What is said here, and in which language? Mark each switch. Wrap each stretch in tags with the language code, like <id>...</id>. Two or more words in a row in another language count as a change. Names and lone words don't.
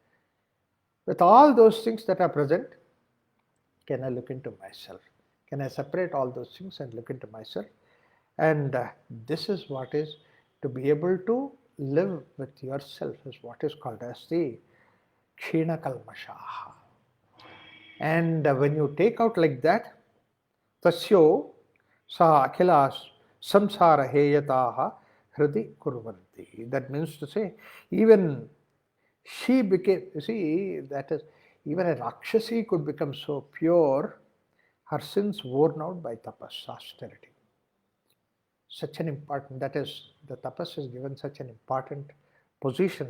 <en>With all those things that are present, can I look into myself? Can I separate all those things and look into myself? And this is what is to be able to live with yourself, is what is called as the</en> <sa>क्षीण कल्मषाः.</sa> <en>And when you take out like that,</en> <sa>तस्यः स अखिलः संसार हेयतः हृदि कुर्वन्ति.</sa> <en>That means to say, even she became, you see, that is, even a Rakshasi could become so pure, her sins worn out by tapas, austerity. Such an important, that is, the tapas is given such an important position.</en>